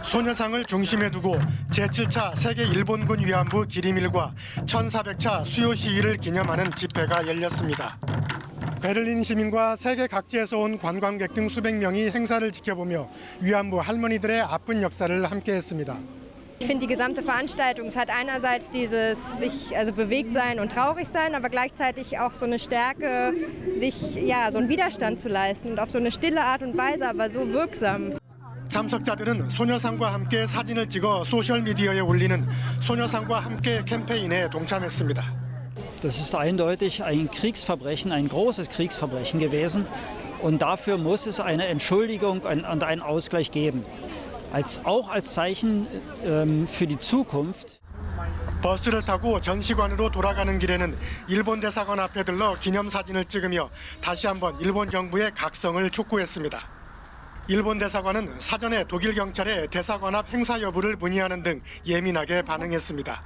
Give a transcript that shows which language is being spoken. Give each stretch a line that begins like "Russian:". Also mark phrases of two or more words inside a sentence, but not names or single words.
Korean: 소녀상을 중심에 두고 제7차 세계 일본군 위안부 기림일과 1400차 수요 시위를 기념하는 집회가 열렸습니다. 베를린 시민과 세계 각지에서 온 관광객 등 수백 명이 행사를 지켜보며 위안부 할머니들의 아픈 역사를 함께했습니다.
German: Ich finde, die gesamte Veranstaltung, es hat einerseits dieses sich bewegt sein und traurig sein, aber gleichzeitig auch so eine Stärke, sich so einen Widerstand zu leisten und auf so eine stille Art und Weise, aber so wirksam.
Korean: 참석자들은 소녀상과 함께 사진을 찍어 소셜 미디어에 올리는 소녀상과 함께 캠페인에 동참했습니다.
German: Das ist eindeutig ein Kriegsverbrechen, ein großes Kriegsverbrechen gewesen. Und dafür muss es eine Entschuldigung und einen Ausgleich geben. Auch als Zeichen für die Zukunft.
Korean: 버스를 타고 전시관으로 돌아가는 길에는 일본 대사관 앞에 들러 기념사진을 찍으며 다시 한번 일본 정부의 각성을 촉구했습니다. 일본 대사관은 사전에 독일 경찰에 대사관 앞 행사 여부를 문의하는 등 예민하게 반응했습니다.